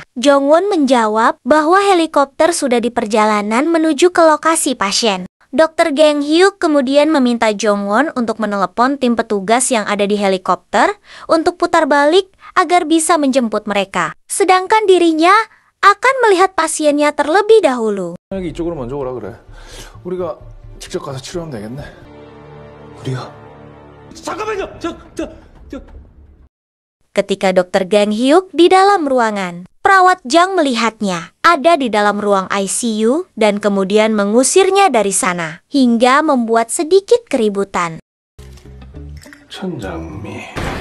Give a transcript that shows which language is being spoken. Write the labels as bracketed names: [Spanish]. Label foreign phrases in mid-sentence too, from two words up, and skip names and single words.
[Indonesian] Jongwon menjawab bahwa helikopter sudah di perjalanan menuju ke lokasi pasien. Dr. Gang Hyuk kemudian meminta Jongwon untuk menelepon tim petugas yang ada di helikopter untuk putar balik agar bisa menjemput mereka. Sedangkan dirinya akan melihat pasiennya terlebih dahulu. [Korean] 이쪽으로 먼저 오라 그래. 우리가 직접 가서 치료하면 되겠네. 우리가? 잠깐만요. [Indonesian] Ketika Dr. Gang Hyuk di dalam ruangan, perawat Jang melihatnya ada di dalam ruang ICU dan kemudian mengusirnya dari sana hingga membuat sedikit keributan. [Korean] 천장미.